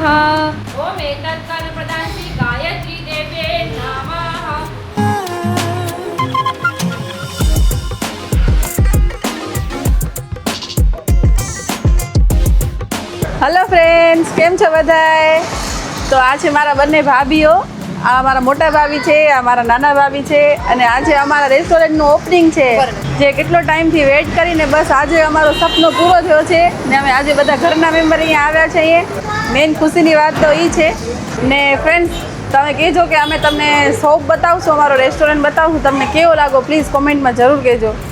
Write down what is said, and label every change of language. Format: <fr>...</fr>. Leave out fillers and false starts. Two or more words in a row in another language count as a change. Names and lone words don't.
<sa>ओम एतत्काल प्रदान श्री गायत्री देवे नमः।</sa> <en>hello friends,</en> <gu>કેમ છો બધાય? તો આજ મારા બંને ભાભીઓ, આ મારા મોટા ભાભી છે, આ મારા નાના ભાભી છે અને આજે અમારા રેસ્ટોરન્ટનું ઓપનિંગ છે જે કેટલો ટાઈમથી વેઇટ કરીને બસ આજે અમારો સપનો પૂરો થયો છે ને અમે આજે બધા ઘરના મેમ્બર અહીંયા આવ્યા છે। મેઇન ખુશીની વાત તો એ છે ને ફ્રેન્ડ્સ, તમે કહેજો કે અમે તમને શોપ બતાવશું, અમારો રેસ્ટોરન્ટ બતાવશું, તમને કેવો લાગો પ્લીઝ કોમેન્ટમાં જરૂર કહેજો।</gu>